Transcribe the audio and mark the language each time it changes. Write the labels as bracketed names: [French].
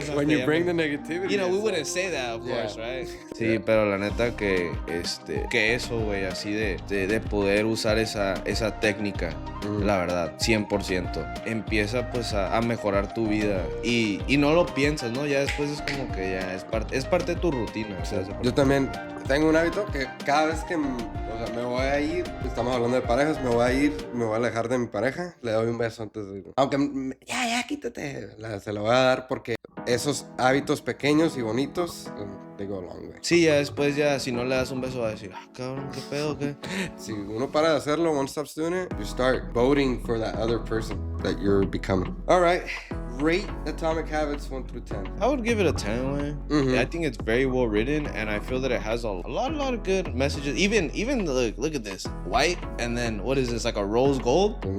[English] When you bring the negativity. We wouldn't say that, of course, right? [Spanish] Sí, pero la neta que eso, güey, así de poder usar esa técnica, la verdad, 100%. Empieza pues a mejorar tu vida y no lo piensas, ¿no? Ya después es como que ya es parte de tu rutina. O sea, Yo también tengo un hábito que cada vez que me voy a ir, estamos hablando de parejas, me voy a alejar de mi pareja, le doy un beso antes de ir. Aunque, ya, quítate, se la voy a dar porque esos hábitos pequeños y bonitos [English] they go a long way. [Spanish] Sí, ya después ya, si no le das un beso va a decir, cabrón, qué pedo, qué. Si uno para de hacerlo, [English] one stops doing it, you start voting for that other person that you're becoming. All right, rate Atomic Habits 1 through 10. I would give it a 10, man. Mm-hmm. I think it's very well written, and I feel that it has a lot of good messages. Even look at this, white, and then what is this, like a rose gold?